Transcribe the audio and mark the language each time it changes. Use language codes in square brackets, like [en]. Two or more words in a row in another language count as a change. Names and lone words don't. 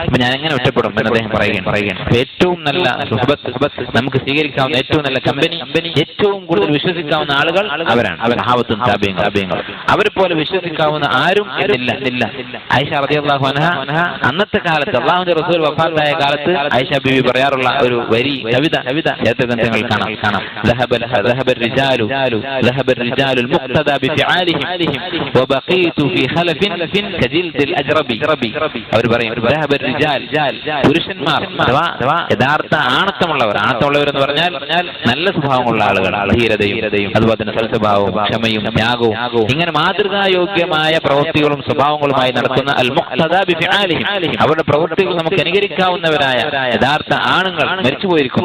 [ml] അപ്പൊ ഞാൻ എങ്ങനെ ഒറ്റപ്പെടും എന്ന് അദ്ദേഹം പറയുകയാണ്. ഏറ്റവും നല്ല സുഹബത്ത് നമുക്ക് സ്വീകരിക്കാവുന്ന ഏറ്റവും നല്ല കമ്പനി, ഏറ്റവും കൂടുതൽ വിശ്വസിക്കാവുന്ന ആളുകൾ അവരാണ്. സഹാബത്തും താബിഈങ്ങളും. അവരെ പോലെ വിശ്വസിക്കാവുന്ന ആരും ഇല്ല. ആയിഷ [ar] رضي الله عنها [ml] അന്നത്തെ കാലത്ത് അല്ലാഹുവിന്റെ റസൂൽ വഫാത്തായ കാലത്ത് ആയിഷ ബീവി പറയാറുള്ള ഒരു വരി കവിത ചരിത്രഗ്രന്ഥങ്ങൾ കാണാം. [ar] ذهب الرجال المقتدى بفعالهم وبقيت في خلف كجلد الأجربي. [ml] അവർ പറയും [ar] ذهب الرجال, [ml] പുരുഷന്മാർ അഥവാ യഥാർത്ഥ ആണത്തമുള്ളവർ എന്ന് പറഞ്ഞാൽ നല്ല സ്വഭാവമുള്ള ആളുകൾ, ധീരതയും അതുപോലെ തന്നെ സൽസ്വഭാവവും ക്ഷമയും ത്യാഗവും ഇങ്ങനെ മാതൃകായോഗ്യമായ പ്രവൃത്തികളും സ്വഭാവങ്ങളുമായി നടക്കുന്ന [ar] المقتدى بفعالهم, [ml] അവരുടെ പ്രവൃത്തികൾ നമുക്ക് അനുകരിക്കാവുന്നവരായ യഥാർത്ഥ ആണുങ്ങൾ മരിച്ചുപോയിരിക്കും.